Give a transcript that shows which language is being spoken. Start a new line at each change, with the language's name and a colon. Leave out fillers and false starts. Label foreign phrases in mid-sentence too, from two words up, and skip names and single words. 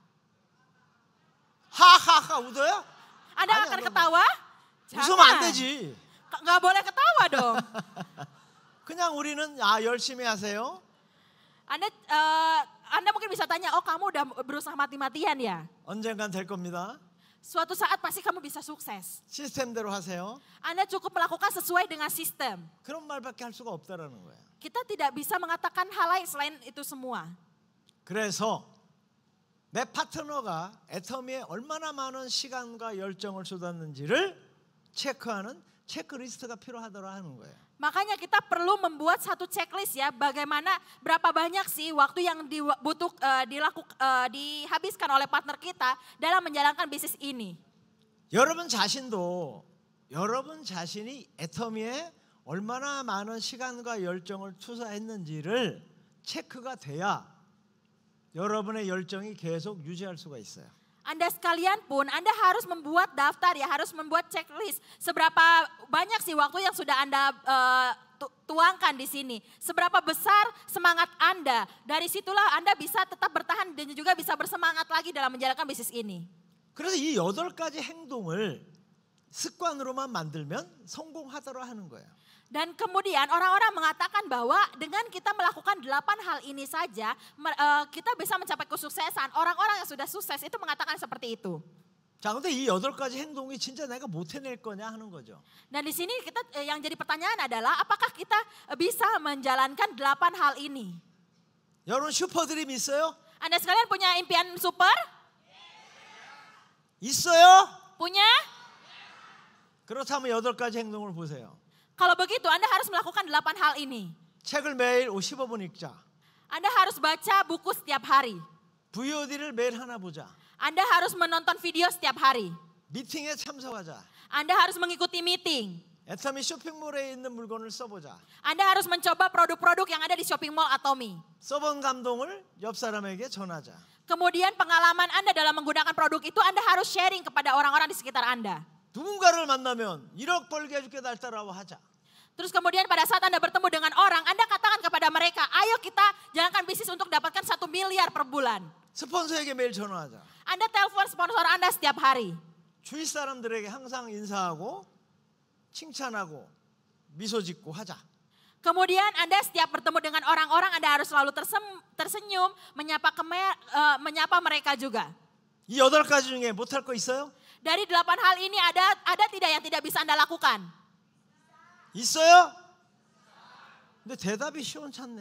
Korean: 하하하 웃어요?
Indonesian: Anda
Korean: 아니야,
Indonesian: akan
Korean: 너
Indonesian: ketawa?
Korean: 웃으면 안 되지.
Indonesian: Nggak boleh ketawa dong.
Korean: 그냥 우리는 열심히 하세요.
Indonesian: Anda mungkin bisa tanya, oh kamu udah berusaha mati-matian ya?
Korean: 언젠간 될 겁니다.
Indonesian: Suatu saat pasti kamu bisa sukses.
Korean: 시스템대로 하세요.
Indonesian: Anda cukup melakukan sesuai dengan sistem.
Korean: 그런 말밖에 할 수가 없다라는 거예요.
Indonesian: Kita tidak bisa mengatakan hal lain selain itu semua.
Korean: 그래서 내 파트너가 애터미에 얼마나 많은 시간과 열정을 쏟았는지를 체크하는 체크리스트가 필요하더라 하는 거예요.
Indonesian: Makanya kita perlu membuat satu checklist ya, bagaimana berapa banyak sih waktu yang dihabiskan oleh partner kita dalam menjalankan bisnis ini.
Korean: 여러분 자신이 애터미에 얼마나 많은 시간과 열정을 투자했는지를 체크가 돼야 여러분의 열정이 계속 유지할 수가 있어요.
Indonesian: Anda sekalian pun, Anda harus membuat daftar ya, harus membuat checklist. Seberapa banyak sih waktu yang sudah Anda tuangkan di sini. Seberapa besar semangat Anda. Dari situlah Anda bisa tetap bertahan dan juga bisa bersemangat lagi dalam menjalankan bisnis ini.
Korean: 그래서 이 8가지 행동을 습관으로만 만들면 성공하더라 하는 거예요.
Indonesian: Dan kemudian orang-orang mengatakan bahwa dengan kita melakukan 8 hal ini saja, kita bisa mencapai kesuksesan. Orang-orang yang sudah sukses itu mengatakan seperti itu.
Korean: 자, 근데 이 8가지 행동이 진짜 내가 못 해낼 거냐 하는 거죠.
Indonesian: Dan di sini kita yang jadi pertanyaan adalah apakah kita bisa menjalankan 8 hal ini?
Korean: 여러분 슈퍼드림 있어요?
Indonesian: Anda sekalian punya impian super?
Korean: 있어요?
Indonesian: Punya?
Korean: 그렇다면 8가지 행동을 보세요.
Indonesian: Kalau begitu Anda harus melakukan 8 hal ini.
Korean: 책을 매일 15분 읽자.
Indonesian: Anda harus baca buku setiap hari.
Korean: VOD를 매일 하나 보자.
Indonesian: Anda harus menonton video setiap hari.
Korean: 미팅에 참석하자.
Indonesian: Anda harus mengikuti meeting.
Korean: 애터미 쇼핑몰에 있는 물건을 써보자.
Indonesian: Anda harus mencoba produk-produk yang ada di
English: shopping mall
Indonesian: Atomy.
Korean: 써본 감동을 옆 사람에게 전하자.
Indonesian: Kemudian pengalaman Anda dalam menggunakan produk itu Anda harus sharing kepada orang-orang di sekitar Anda.
Korean: 누군가를 만나면 1억 벌게 해줄게 날 따라와 하자.
Indonesian: Terus kemudian pada saat Anda bertemu dengan orang, Anda katakan kepada mereka, ayo kita jalankan bisnis untuk dapatkan 1 miliar per bulan.
Korean: 스폰서에게 매일 전화하자.
Indonesian: Anda telepon sponsor Anda setiap hari.
Korean: 주위 사람들에게 항상 인사하고 칭찬하고 미소 짓고 하자.
Indonesian: Kemudian Anda setiap bertemu dengan orang-orang, Anda harus selalu tersenyum, menyapa mereka juga.
Korean: 이 8가지 중에 못할 거 있어요?
Indonesian: Dari 8 hal ini ada tidak yang tidak bisa Anda lakukan?
Korean: 있어요? 근데 대답이 시원찮네.